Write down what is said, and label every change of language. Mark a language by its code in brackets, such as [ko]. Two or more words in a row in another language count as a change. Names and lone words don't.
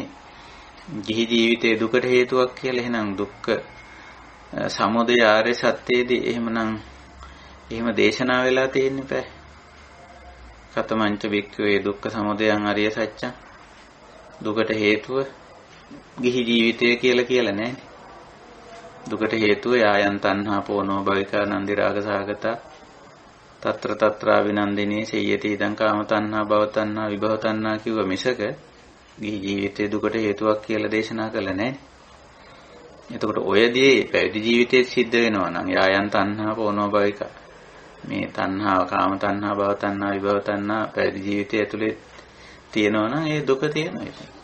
[si] ගිහි ජීවිතයේ දුකට හේතුවක් කියලා එහෙනම් දුක්ඛ සමුදය ආර්ය සත්‍යයේදී එහෙම දේශනා වෙලා තියෙන්නේ බෑ. [pi] කතමංච වික්ඛවේ දුක්ඛ සමුදයං ආර්ය සත්‍යං [si] දුකට හේතුව ගිහි ජීවිතය කියලා නෑනේ. දුකට හේතුව [pi] යායන් තණ්හා පෝනෝ භවිකා නන්දි රාග සාගතා తත්‍ර తත්‍රා විනන්දිනේ සේයති ඉදං කාම තණ්හා භව තණ්හා විභව තණ්හා [si] කිව්ව මිසක ගිහි ජීවිතයේ දුකට හේතුවක් කියලා දේශනා කළා නෑනේ. එතකොට ඔයදී පැවිදි ජීවිතයේ සිද්ධ වෙනවා නම් [pi] යායන් තණ්හා පෝනෝ භවිකා [si] මේ තණ්හාව [pi] කාම තණ්හා භව තණ්හා විභව තණ්හා [si] පැවිදි ජීවිතය ඇතුලේ තියෙනවා නම් ඒ දුක තියෙනවා.